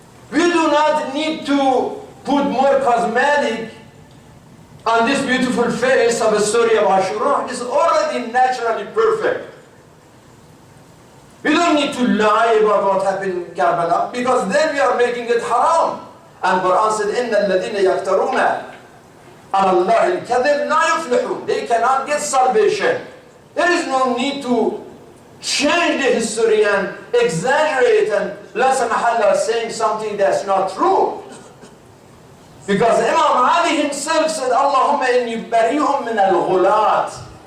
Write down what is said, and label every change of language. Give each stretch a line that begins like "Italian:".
English: We do not need to put more cosmetic on this beautiful face of a story of Aushura. It's already naturally perfect. We don't need to lie about what happened in Karbala, because then we are making it haram. And Quran said,
Arabic: إِنَّ الَّذِينَ يَفْتَرُونَ عَلَى اللَّهِ الْكَذِبَ لَا يُفْلِحُونَ.
English: They cannot get salvation. There is no need to change the history and exaggerate and la samahallah saying something that's not true. Because Imam Ali himself said,
Arabic: Allahumma inni barihum min al-ghulat.